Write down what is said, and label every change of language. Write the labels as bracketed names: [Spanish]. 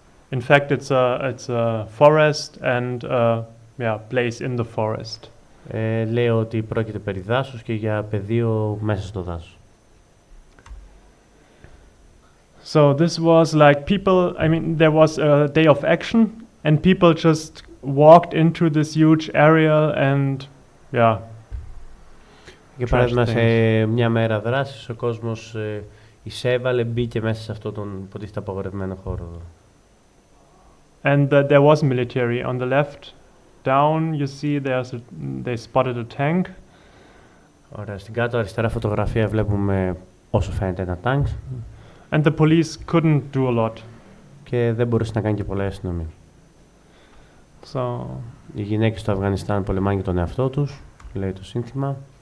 [English] In fact, it's a forest and place in the forest. [Greek] Λέει ότι πρόκειται περί δάσους και για πεδίο μέσα στο δάσος. [English] So this was like there was a day of action and people just walked into this huge area and [Greek] για παράδειγμα, σε μια μέρα δράσης, ο κόσμος εισέβαλε, μπήκε μέσα σε αυτόν τον υποτίθεται απαγορευμένο χώρο. [English] And there was military on the left. Down, you see they spotted a tank. [Greek] Ωραία, στην κάτω αριστερά φωτογραφία βλέπουμε όσο φαίνεται ένα τάγκ. [English] And the police couldn't do a lot. [Greek] Και δεν μπορούσε να κάνει και πολλά η αστυνομία. Οι γυναίκες στο Αφγανιστάν πολεμάνε για τον εαυτό τους, λέει το σύνθημα.